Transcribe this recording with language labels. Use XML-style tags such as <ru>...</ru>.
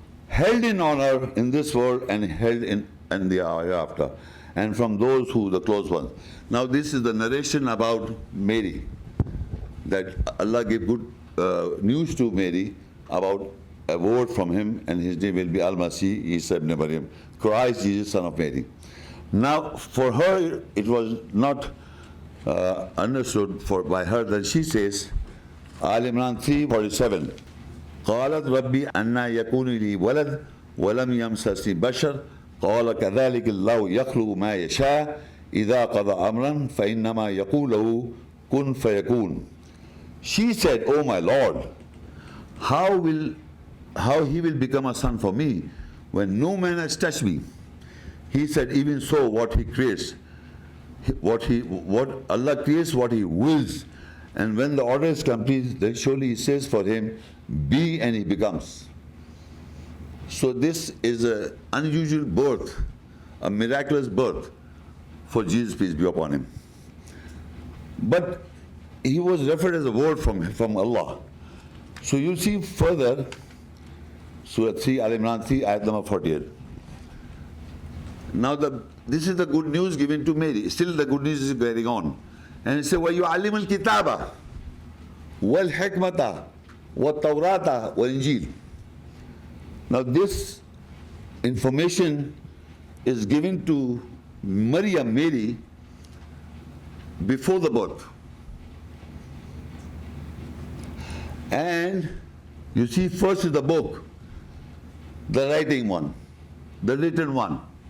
<en>Held in honor in this world and held in the hereafter. And from those who, the close ones. Now this is the narration about Mary, that Allah gave good news to Mary about a word from him, and his name will be Al-Masih Isa ibn Maryam, Christ Jesus, son of Mary. Now for her it was not understood by her that she says, Al-Imran 3:47,</en> <ar>قالت ربي أنى يكون لي ولد ولم يمسسني بشر قال كذلك الله يخلق ما يشاء إذا قضى أمرا فإنما يقول له كن فيكون.</ar> <en>She said, oh my Lord, how he will become a son for me when no man has touched me? He said, even so, what he creates, what Allah creates, what he wills, and when the order is complete, then surely he says for him, be, and he becomes. So this is an unusual birth, a miraculous birth for Jesus, peace be upon him. But he was referred as a word from Allah. So you see further, Surah 3, Al-Imran 3, ayat number 48. Now this is the good news given to Mary. Still the good news is going on. And it says,</en> <ar>وَيُعَلِّمُ الْكِتَابَ وَالْحِكْمَةَ وَالتَّوْرَاةَ وَالْإِنْجِيلَ.</ar> <en>Now this information is given to Maryam, Mary, before the birth. And you see, first is the book, the writing one, the written one.</en>